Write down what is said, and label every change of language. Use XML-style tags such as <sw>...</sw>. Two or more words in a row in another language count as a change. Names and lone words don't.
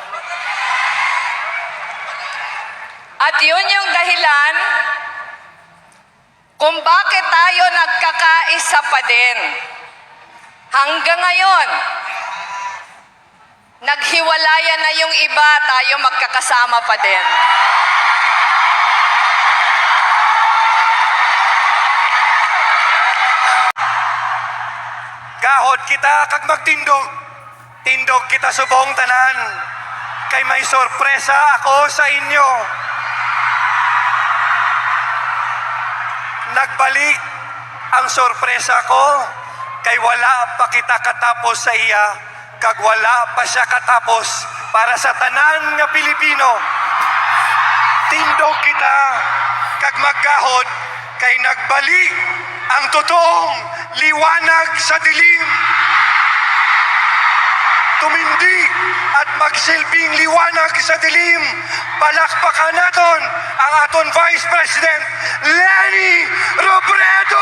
<tl>At yun yung dahilan kung bakit tayo nagkakaisa pa din. Hanggang ngayon, naghiwalayan na yung iba, tayo magkakasama pa din.</tl> <hil>Gahod kita kag magtindog, tindog kita subong tanan, kay may sorpresa ako sa inyo. Nagbalik ang sorpresa ko, kay wala pa kita katapos sa iya, kag wala pa siya katapos para sa tanan nga Pilipino. Tindog kita kag maggahod, kay nagbalik ang totoong liwanag sa dilim.</hil> <tl>Tumindig at magsilbing liwanag sa dilim.</tl> <hil>Palakpakan naton ang aton Vice President Leni Robredo!</hil>